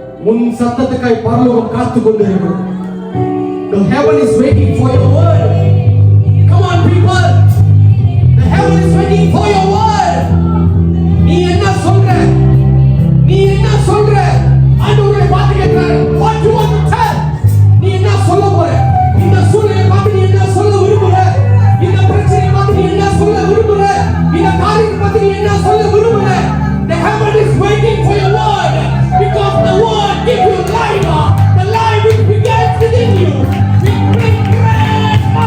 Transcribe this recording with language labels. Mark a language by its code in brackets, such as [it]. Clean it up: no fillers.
[ta] உன் சத்தத்துக்காய் பரலோகம் காத்துக் கொண்டிருக்கிறது. [en] The heaven is waiting for your word. Come on people. The heaven is waiting for your word. [ta] நீ என்ன சொல்ற? நீ என்ன சொல்ற? ஆண்டவரே பார்த்து கேட்கிறார். [en] What you want to tell? [ta] நீ என்ன சொல்ல போற? இந்த சூழ்நிலையை பார்த்து நீ என்ன சொல்ல விரும்புற? இந்த பிரச்சனையை பார்த்து நீ என்ன சொல்ல விரும்புற? இந்த காரியத்தை பார்த்து நீ என்ன சொல்ல விரும்புற? [en] The heaven is waiting for your word, because the word gives you life. The life which begins within you will bring great